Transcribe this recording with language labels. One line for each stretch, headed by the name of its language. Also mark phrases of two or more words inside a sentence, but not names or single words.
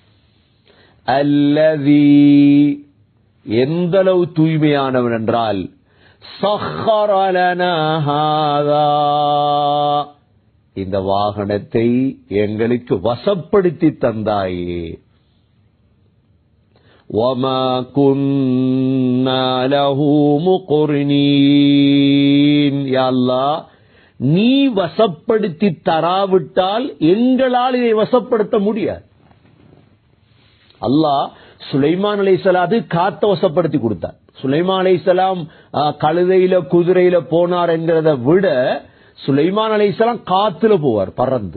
Tamil: அல்லதி, எந்த அளவு தூய்மையானவன் என்றால்
Arabic: سخر لنا هذا,
Tamil: இந்த வாகனத்தை எங்களுக்கு வசப்படுத்தி தந்தாயே.
Arabic: وَمَا كُنَّا لَهُ مُقْرِنِينَ,
Tamil: யா அல்லாஹ் நீ வசப்படுத்தி தராவிட்டால் எங்களால் இதை வசப்படுத்த முடியாது. அல்லாஹ் சுலைமான் அலைஹிஸ்ஸலாத்து காத்த வசப்படுத்தி கொடுத்தார். சுலைமான் அலைஹிஸ்ஸலாம் கழுதையில குதிரையில போனார் என்கிறத விட சுலைமான் அலைஹிஸ்ஸலாம் காத்துல போவார், பறந்து.